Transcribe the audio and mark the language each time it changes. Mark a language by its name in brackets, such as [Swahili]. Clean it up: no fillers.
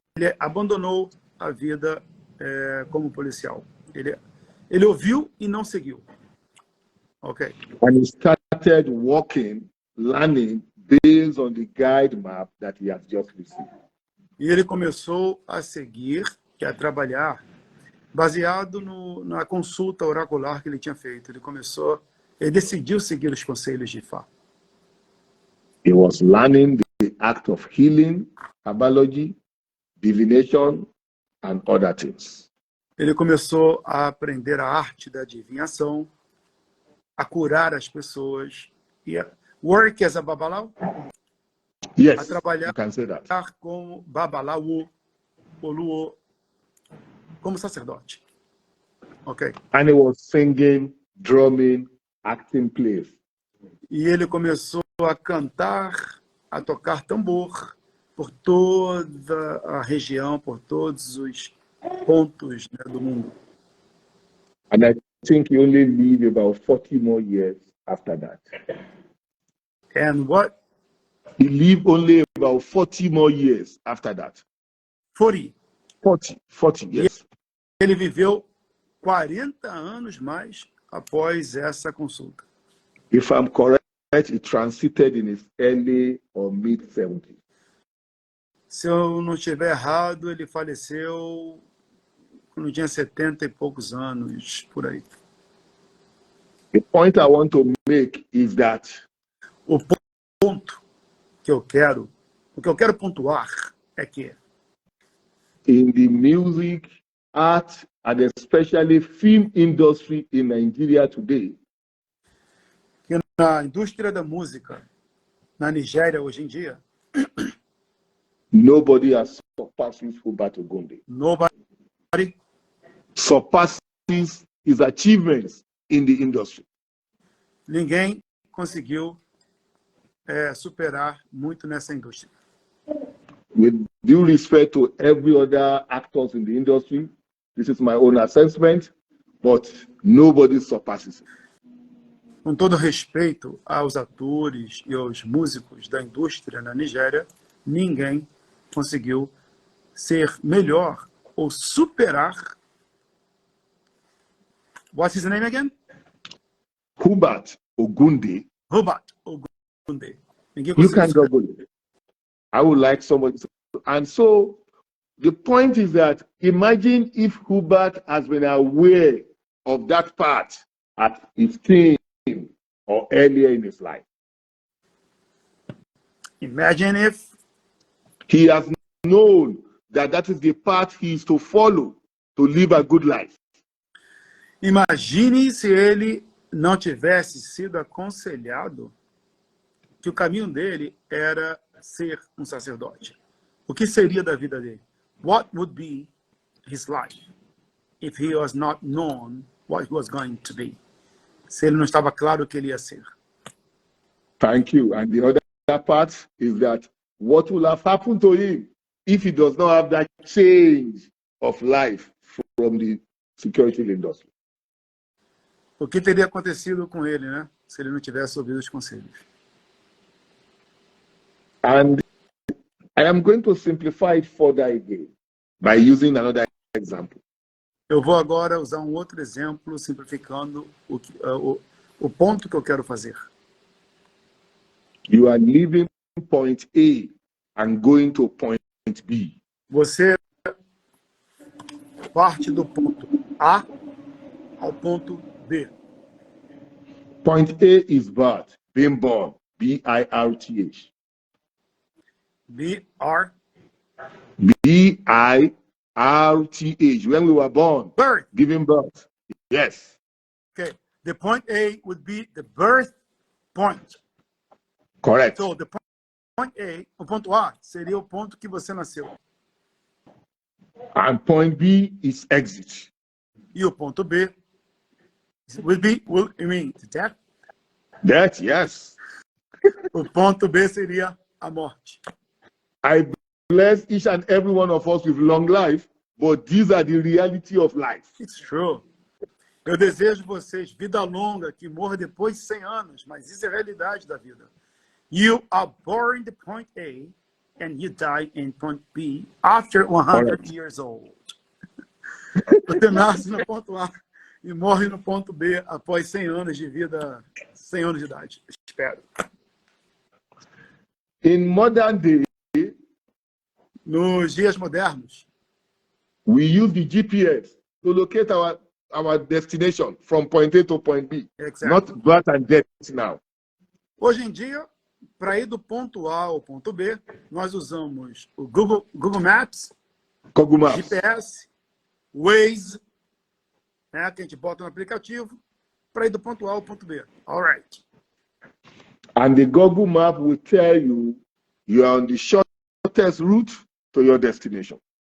[Portuguese] Ele abandonou a vida como policial. Ele ouviu e não seguiu. Ok. [English] And he started working, learning based on the guide map that he has just received. [Portuguese] E ele começou a seguir e a trabalhar baseado na consulta oracular que ele tinha feito. Ele decidiu seguir os conselhos de Ifá. [English] He was learning the act of healing, herbology, divination, and other things. [Portuguese] Ele começou a aprender a arte da adivinhação, a curar as pessoas, e a [English] work as a Obaalá, Yes, [Portuguese] a trabalhar [English] you can say that. [Portuguese] como Obaalá Oluwo, como sacerdote. Ok? [English] And he was singing, drumming, acting plays. [Portuguese] E ele começou a cantar, a tocar tambor por toda a região, por todos os pontos, né, do mundo. [English] And I think he only lived about 40 more years after that. And what? He lived only about 40 more years after that. 40. 40, yes. [Portuguese] Ele viveu 40 anos mais após essa consulta. [English] If I'm correct, he transited in his early or mid-70s. [Portuguese] Se eu não estiver errado, ele faleceu quando tinha 70 e poucos anos, por aí. [English] The point I want to make is that [Portuguese] O ponto que eu quero pontuar é que [English] in the music, art, and especially film industry in Nigeria today, [Portuguese] na indústria da música na Nigéria hoje em dia, [English] nobody has surpassed Obàtálá Ogunde. nobody Surpasses his achievements in the industry. [Portuguese] ninguém conseguiu superar muito nessa indústria. [English] With due respect to every other actors in the industry, this is my own assessment, but nobody surpasses it. [Portuguese] Com todo respeito aos atores e aos músicos da indústria na Nigéria, ninguém conseguiu ser melhor ou superar. [English] What's his name again? Obàtálá Ogunde. [Portuguese] Obàtálá Ogunde. Ninguém conseguiu [English] can [Portuguese] superar. [English] Google it. I would like somebody to. And so the point is that imagine if Obàtálá has been aware of that part at 15 or earlier in his life. Imagine if He has known that that is the path he is to follow to live a good life. [Portuguese] Imagine se ele não tivesse sido aconselhado que o caminho dele era ser um sacerdote. O que seria da vida dele? [English] What would be his life if he was not known what he was going to be? [Portuguese] Se ele não estava claro o que ele ia ser. [English] Thank you. And the other part is that what will have happened to him if he does not have that change of life from the security industry? [Portuguese] O que teria acontecido com ele, né? Se ele não tivesse ouvido os conselhos. [English] And I am going to simplify it further again by using another example. [Portuguese] Eu vou agora usar um outro exemplo, simplificando o ponto que eu quero fazer. [English] You are leaving point A and going to point B. [Portuguese] Você parte do ponto A ao ponto B. [English] Point A is birth, being born, B-I-R-T-H. B-R. B-I-R-T-H. When we were born, Birth. giving birth. Yes. Okay. The point A would be the birth point. Correct. So the point A, [Portuguese] o ponto A, seria o ponto que você nasceu. [English] And point B is exit. [Portuguese] E o ponto B [English] would be, you mean death? That, yes. [Portuguese] O ponto B seria a morte. [English] I bless each and every one of us with long life, but these are the reality of life. It's true. [Portuguese] Eu desejo vocês vida longa, que morra depois de 100 anos, mas isso é a realidade da vida. [English] You are born in the point A and you die in point B after 100 years old. [Portuguese] Você nasce no ponto A e morre no ponto B após 100 anos de vida, 100 anos de idade, espero. [English] In modern day, [Portuguese] nos dias modernos, [English] we use the GPS to locate our destination from point A to point B. Exactly. Not birth and death now. [Portuguese] Hoje em dia, para ir do ponto A ao ponto B, nós usamos o Google Maps, GPS, Waze, né, que a gente bota no aplicativo, para ir do ponto A ao ponto B. [English] All right. And the Google Map will tell you you are on the shortest route to your destination.